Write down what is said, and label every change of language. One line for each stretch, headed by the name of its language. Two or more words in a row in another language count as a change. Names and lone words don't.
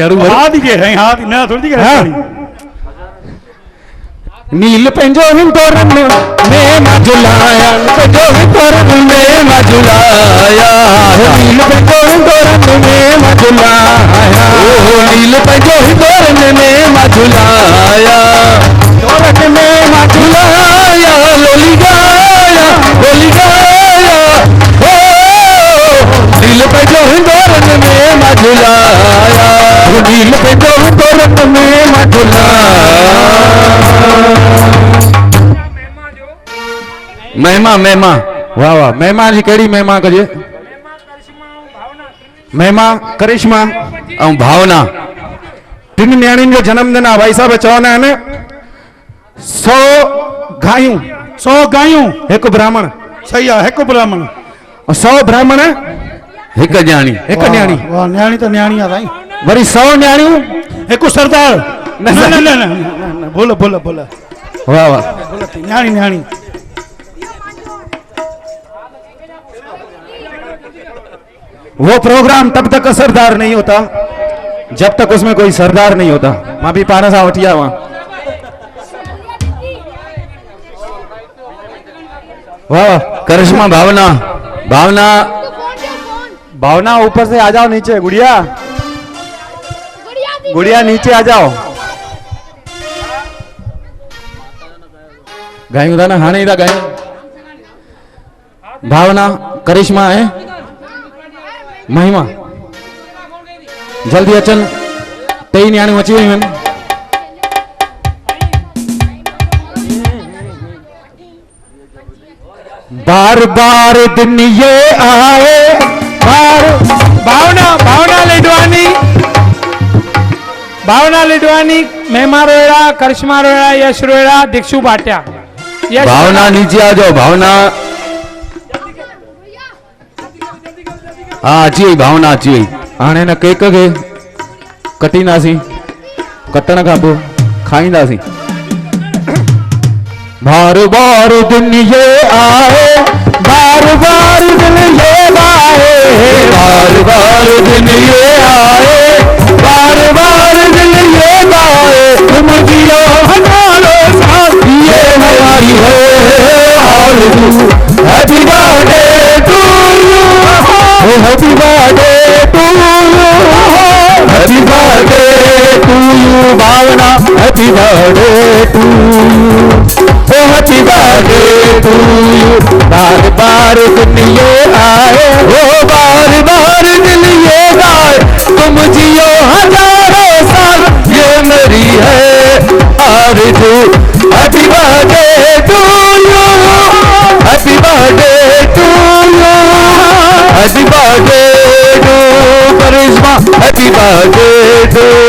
Sindhi: न थोड़ी नील पंहिंजो हिंदोरन में मजुलाया पंहिंजो हिंदोरन में मजुलाया नील पंहिंजो हिंदोरन में मजुलाया ओ नील पंहिंजो हिंदोरन में मजुलाया हिंदोरन में मजुलाया लोली गाया ओ नील पंहिंजो हिंदोरन में मजुलाया नील पंहिंजो हिंदोरन में मजुलाया महिमा वाह वाह महिमा जी कहिड़ी महिमा कजे महिमा करिश्मा ऐं भावना टिन न्याणियुनि जो जन्मदिन आहे भाई साहब चवंदा आहिनि 100 गायूं हिकु ब्राह्मण सही आहे हिकु ब्राह्मण 100 ब्राह्मण हिकु न्याणी वाह न्याणी त न्याणी आहे साईं वरी 100 न्याणियूं हिकु सरदार न बोल वाह वाह न्याणी
Hindi: वो प्रोग्राम तब तक असरदार नहीं होता जब तक उसमें कोई सरदार नहीं होता
Sindhi: मां भी पाण सां वठी आवां
Hindi: वाह करिश्मा भावना भावना भावना ऊपर से आ जाओ नीचे गुड़िया गुड़िया नीचे आ जाओ
Sindhi: गायूं था ना हाणे था गायूं भावना करिश्मा है महिमा जल्दी अचन टई न्याणियूं अची वयूं आहिनि
Hindi: बार बार दिन ये आए बार
Sindhi: भावना लिडवानी महिमा रोहिड़ा करिश्मा रोहिड़ा यश रोहिड़ा दीक्षु भाटिया भावना
Hindi: नीचे आ जाओ
Sindhi: भावना हाँ अची वई भावना अची वई हाणे न केक खे कटींदासीं कटण खां पोइ खाईंदासीं
Hindi: बार बार दिन ये आए बार बार दिन ये आए बार बार दिन ये आए बार बार दिन ये आए तुम जियो हमारे साथ ये हमारी है आरज़ू
English: happy birthday to you happy birthday to you happy birthday to you भावना happy birthday to you happy birthday to you
Hindi: बार बार दिन ये आए बार बार दिन ये आए तुम जियो हजारों साल ये मेरी है आरज़ू
English: happy birthday to you happy birthday to you happy birthday to करिश्मा happy birthday to